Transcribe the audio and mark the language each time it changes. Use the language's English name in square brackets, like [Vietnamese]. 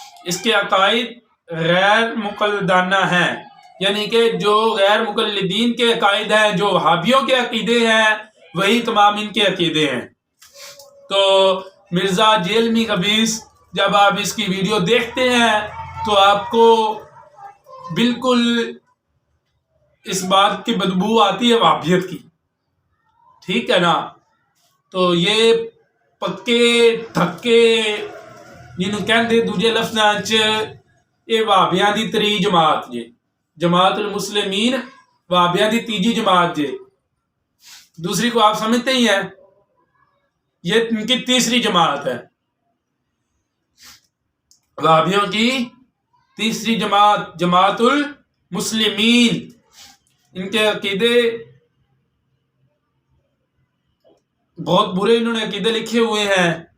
[Urdu] اس کے عقائد غیر مقلدانہ ہیں, یعنی کہ جو غیر مقلدین کے عقائد ہیں, جو وہابیوں کے عقیدے ہیں, وہی تمام ان کے عقیدے ہیں. تو مرزا جیلمی خبیث, جب آپ اس کی ویڈیو دیکھتے ہیں تو آپ کو بالکل اس بات کی بدبو آتی ہے وہابیت کی, ٹھیک ہے نا. [Punjabi] تو یہ پکے دھکے جنہوں کہندے دوجے لفظاں چ یہ وہابیاں دی تری جماعت جے, جماعت المسلمین وہابیاں دی تیجی جماعت جے. [Urdu] دوسری کو آپ سمجھتے ہی ہیں, یہ ان کی تیسری جماعت ہے. وہابیوں کی تیسری جماعت جماعت المسلمین. ان کے عقیدے بہت برے, انہوں نے عقیدے لکھے ہوئے ہیں.